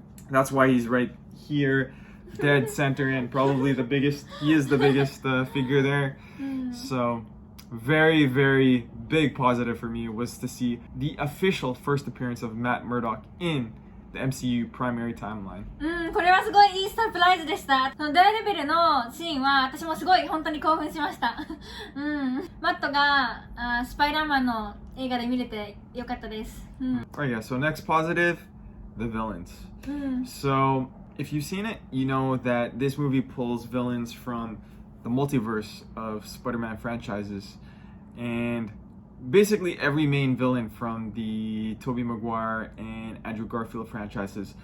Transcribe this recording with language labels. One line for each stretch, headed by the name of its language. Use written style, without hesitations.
English: That's why he's right here, dead center, and probably the biggest. He is the biggest figure there. So very, very big positive for me was to see the official first appearance of Matt Murdock in the MCU primary timeline.
Japanese: これはすごいいいサプライズでした。そのデアレベルのシーンは私もすごい本当に興奮しました。マットがスパイダーマンの映画で見れてよかったです。
English: Alright, yeah, so next positive, the villains. So if you've seen it, you know that this movie pulls villains from the multiverse of Spider-Man franchises, and basically every main villain from the Tobey Maguire and Andrew Garfield franchises.